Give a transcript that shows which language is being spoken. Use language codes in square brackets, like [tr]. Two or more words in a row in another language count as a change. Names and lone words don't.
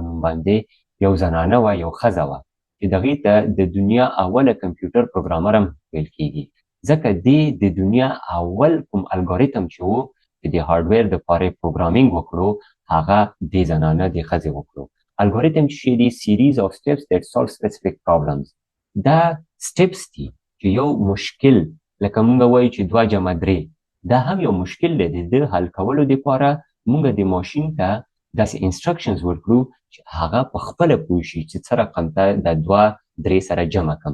[ps] نوم باندې یو زنانه وه یو ښځه وه چې دغې ته د دنیا اوله [en] computer programmer [ps] هم ویل کېږي ځکه دې د دنیا اول کوم الګوریتم چې و چې د هارډویر دپاره یې پروګرامینګ وکړو هغه دې زنانه دې ښځې وکړو الګوریتم چې دی [en] series of steps that solve specific problems [ps] دا سټپس دي چې یو مشکل لکه مونږ وایو چې 2 جمع 3 دا هم یو مشکل دی د حل کولو دپاره مونږ د ماشین ته داسې انسټرکشنز ورکړو چې هغه په خپله پوه شي چې څه رقم ته د 2 3 سره جمع کړم.